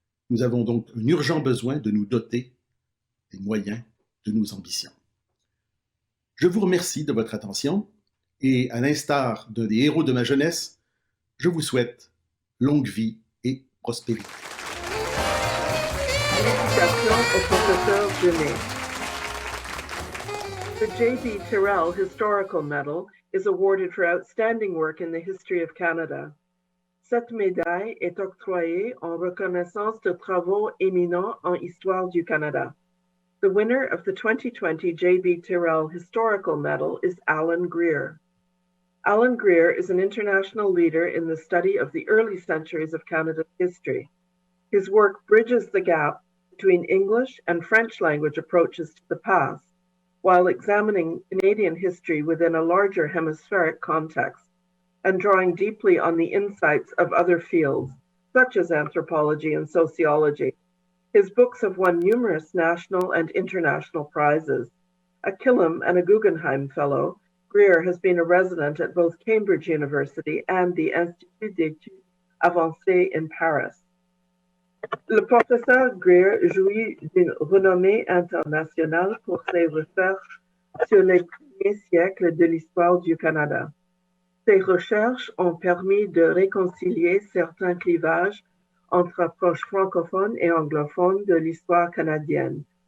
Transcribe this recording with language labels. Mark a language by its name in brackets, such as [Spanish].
[French] Nous avons donc un urgent besoin de nous doter des moyens de nos ambitions. Je vous remercie de votre attention et, à l'instar d'un des héros de ma jeunesse, je vous souhaite longue vie et prospérité. Félicitations au professeur Genet. [English] The J.B. Tyrell Historical Medal is awarded for outstanding work in the history of Canada. Cette médaille est octroyée en reconnaissance de travaux éminents en histoire du Canada. The winner of the 2020 J.B. Tyrell Historical Medal is Alan Greer. Alan Greer is an international leader in the study of the early centuries of Canada's history. His work bridges the gap between English and French language approaches to the past, while examining Canadian history within a larger hemispheric context and drawing deeply on the insights of other fields, such as anthropology and sociology. His books have won numerous national and international prizes. A Killam and a Guggenheim Fellow, Greer has been a resident at both Cambridge University and the Institut d'études avancées in Paris. [French] Le professeur Greer jouit d'une renommée internationale pour ses recherches sur les premiers siècles de l'histoire du Canada. Ses recherches ont permis de réconcilier certains clivages entre approches francophones et anglophones de l'histoire canadienne.